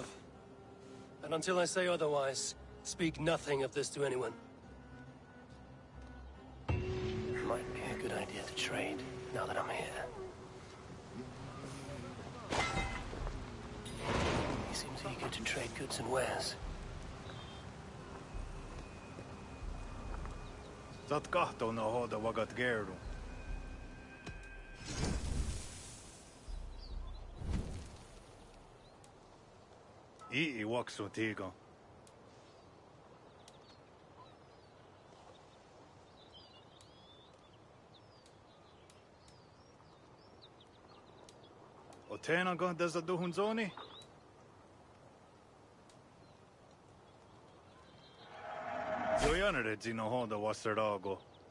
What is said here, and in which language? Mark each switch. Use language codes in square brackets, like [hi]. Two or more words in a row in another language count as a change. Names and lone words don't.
[en] And until I say otherwise, speak nothing of this to anyone. Might be a good idea to trade, now that I'm here. He seems eager to trade goods and wares. Zat kahto na hoda wagat geru. I waksu tiga. O tena ga deza duhun zoni? Joyanere zino hoda wasarago.